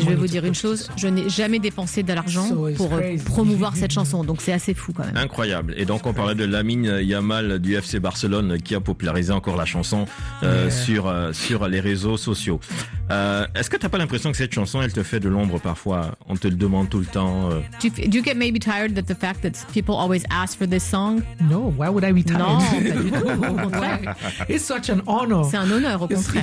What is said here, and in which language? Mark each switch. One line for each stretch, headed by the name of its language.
French: je vais vous dire une chose, je n'ai jamais dépensé de l'argent pour promouvoir cette chanson, donc c'est assez fou quand même. Incroyable. Et donc on parlait de Lamine Yamal du FC Barcelone qui a popularisé encore la chanson sur sur les réseaux sociaux. Est-ce que tu n'as pas l'impression que cette chanson, elle te fait de l'ombre parfois? On te le demande tout le temps.
English: Do you get maybe tired that the fact that people always ask for this song? No, why would I be tired?
French: Non, pas du tout, au contraire.
English: It's such an honor.
French: C'est un honneur, au contraire.